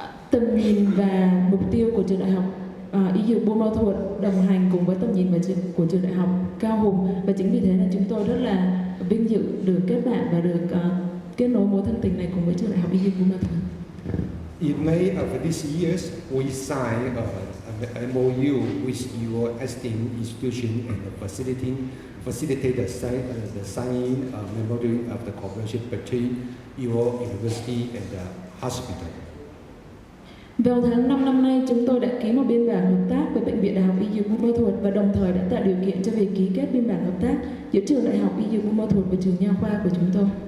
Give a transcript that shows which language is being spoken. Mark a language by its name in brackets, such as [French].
[Vietnamese] Tầm nhìn và mục tiêu của trường Đại học Y Dược Buôn Ma Thuột đồng hành cùng với tầm nhìn của trường Đại học Cao Hùng, và chính vì thế là chúng tôi rất là vinh dự được kết bạn và được kết nối mối thân tình này cùng với trường Đại học Y Dược Buôn Ma Thuột. [English] In May of this year, we signed an MOU with your esteemed institution and facilitate the signing memorandum of the cooperation between your university and the hospital. [Vietnamese] Vào tháng 5 năm nay, chúng tôi đã ký một biên bản hợp tác với Bệnh viện Đại học Y Dược Buôn Ma Thuột và đồng thời đã tạo điều kiện cho việc ký kết biên bản hợp tác giữa trường Đại học Y Dược Buôn Ma Thuột và trường nha khoa của chúng tôi.